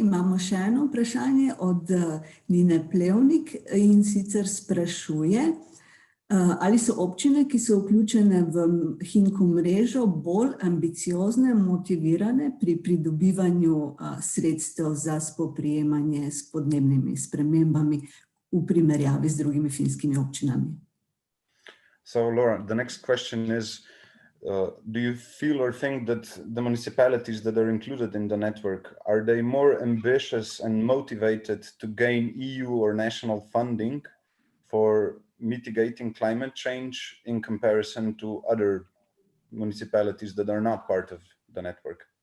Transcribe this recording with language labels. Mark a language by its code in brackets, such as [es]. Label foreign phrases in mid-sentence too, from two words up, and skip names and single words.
[sl] Imamo še eno vprašanje od Nine Plevnik, in sicer sprašuje, ali so občine, ki so vključene v HINKU mrežo, bolj ambiciozne, motivirane pri pridobivanju sredstev za spoprijemanje s podnebnimi spremembami v primerjavi z drugimi finskimi občinami? [en] So, Laura, the next question is, do you feel or think that the municipalities that are included in the network, are they more ambitious and motivated to gain EU or national funding for mitigating climate change in comparison to other municipalities that are not part of the network?